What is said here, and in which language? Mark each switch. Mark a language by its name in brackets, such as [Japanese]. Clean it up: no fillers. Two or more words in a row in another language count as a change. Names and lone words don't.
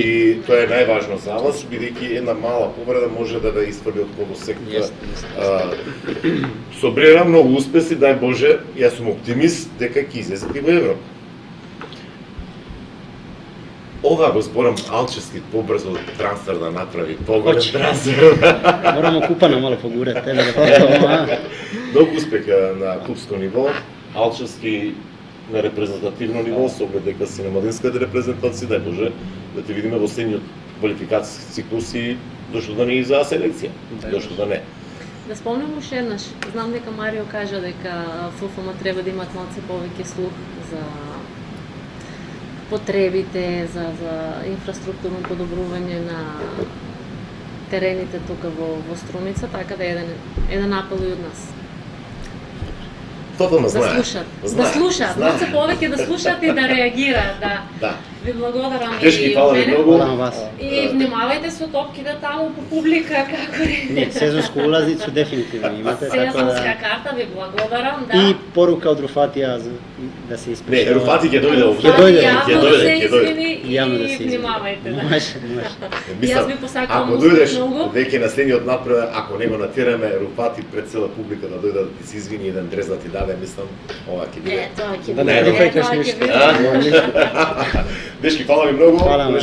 [Macedonian] бидејќи тоа е најважно за вас, бидејќи една мала повреда може да ве изфрли од колосекта. Јесте. Со Брера многу успеси, дај Боже, јас сум оптимист дека ќе излезете во Европа. Ова го зборам Алчевски побрзо трансфер да направи, поголем [Croatian] Хоće. [Macedonian] трансфер. [Croatian] Морамо Купана malo pogurati, tebe da pogledamo, a? [Macedonian] Многу успех на клубско ниво, Алчевски на репрезентативно ниво, со оглед дека си на младинската репрезентација, дај Боже, да те видиме во следниот квалификацијски циклус и дошто да не и за селекција, дошто да не. Да спомням уште еднаш, знам дека Марио кажа дека ФФМ треба да имат малце повеќе слух за потребите, за инфраструктурно подобрување на терените тука во Струмица, така да еден апел и од нас. ФФМ Да знае. слушат, Знае, да слушат, знае. малце повеќе да слушат и да реагираат, да. Да. Ви благодарам Дечки, и фала од ви мене. многу. [Croatian] Hvala vam vas. [Macedonian] И внимавајте со топките таму по публика, како [Croatian] Nije, sezonsku ulaznicu definitivno imate, tako [Macedonian] Сезонска [Croatian] da... [Macedonian] карта, ви благодарам, да. [Croatian] I poruka od Rufatija da se [Macedonian] Не, [Croatian] ispričava. [Macedonian] Руфати ќе дојде овде. Ќе дојде, Јавно ќе да дојде, се ќе дојде. извини [Croatian] Javno da [Macedonian] и [Croatian] se izvini. [Macedonian] внимавајте, да. [Croatian] Može, može. [Macedonian] Јас ви посакувам ако успех дојдеш многу. веќе на следниот напред, ако не го натираме Руфати пред цела публика да дојде да ти се извини и еден дрез да ти даде, мислам, ова ќе биде. Тоа ќе Да биде. не прифаќаш Тоа ќе ништо. биде. Дечки, фала ви многу. Фала вам.